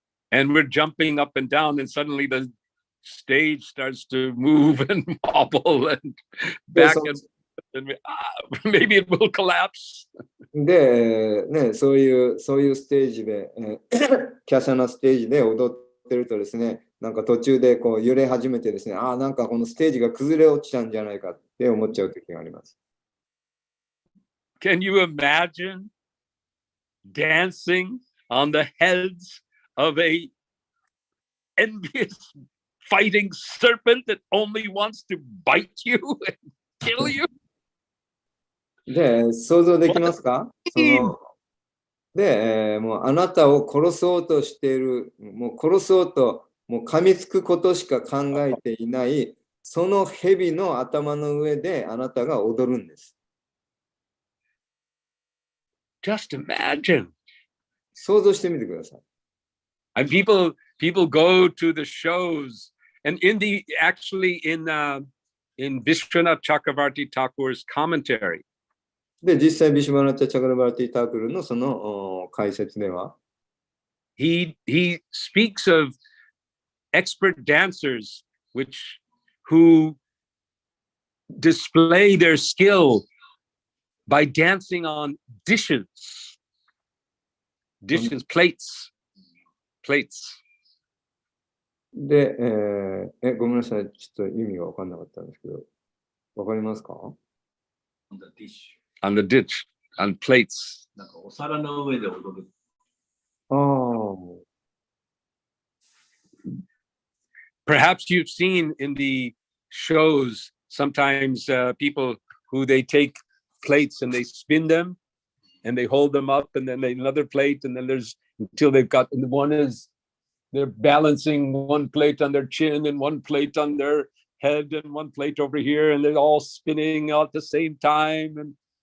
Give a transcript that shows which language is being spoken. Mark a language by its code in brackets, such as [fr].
[en] And we're jumping up and down, and suddenly the stage starts to move and wobble and back and maybe it will collapse. [ja] で、そういうステージで、華奢なステージで踊ってるとですね、なんか途中で揺れ始めてですね、なんかこのステージが崩れ落ちたんじゃないかって思っちゃう時があります。 [en] Can you imagine dancing on the heads of a envious fighting serpent that only wants to bite you and kill you? [ja] で、想像できますか？で、もうあなたを殺そうとしている、もう殺そうと、もう噛みつくことしか考えていない、その蛇の頭の上であなたが踊るんです。 [en] Just imagine. [ja] 想像してみてください。 [en] And people go to the shows, and actually in Vishwanath Chakravarti Thakur's commentary. [ja] で、実際ビシュバナタ・チャクラバーティ・タークルのその解説では、 [en] he speaks of expert dancers who display their skill by dancing on dishes, plates. [ja] で、ごめんなさい、ちょっと意味が分かんなかったんですけど、分かりますか？ [en] On the ditch, on plates. [ja] なんかお皿の上で踊る。 [en] Perhaps you've seen in the shows sometimes people who they take plates and they spin them and they hold them up, and then another plate, and then there's until they've got, and one is they're balancing one plate on their chin and one plate on their head and one plate over here, and they're all spinning at the same time.